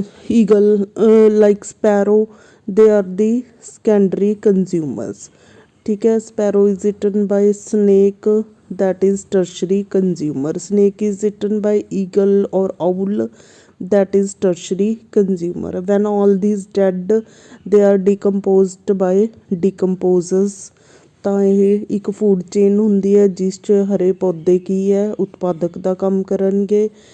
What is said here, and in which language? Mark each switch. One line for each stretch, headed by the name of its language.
English: eagle like sparrow, they are the secondary consumers,
Punjabi: ਠੀਕ ਹੈ।
English: Sparrow is eaten by snake, that is tertiary consumer. Snake is eaten by eagle or owl, that is tertiary consumer. When all these dead, they are decomposed by decomposers।
Punjabi: ਤਾਂ ਇਹ ਇੱਕ food chain ਹੁੰਦੀ ਹੈ ਜਿਸ 'ਚ ਹਰੇ ਪੌਦੇ ਕੀ ਹੈ, ਉਤਪਾਦਕ ਦਾ ਕੰਮ ਕਰਨਗੇ।